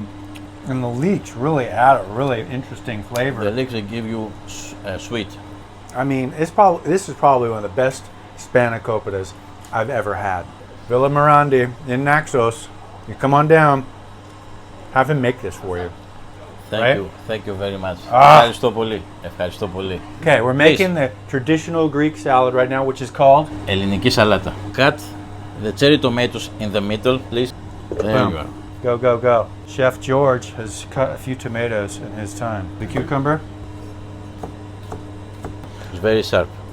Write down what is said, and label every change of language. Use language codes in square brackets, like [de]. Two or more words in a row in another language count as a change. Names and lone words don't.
[en] And the leeks really add a really interesting flavor. The leeks they give you sweet. I mean, this is probably one of the best spanakopitas I've ever had. Villa Morandi in Naxos. You come on down. Have him make this for you. Thank you very much. Ah. [el] Ευχαριστώ πολύ. Ευχαριστώ πολύ. [en] Okay, we're making the traditional Greek salad right now, which is called [el] Ελληνική σαλάτα. [en] Cut the cherry tomatoes in the middle, please. There Boom. you are. Go, go, go. Chef George has cut a few tomatoes in his time. The cucumber? It's very sharp.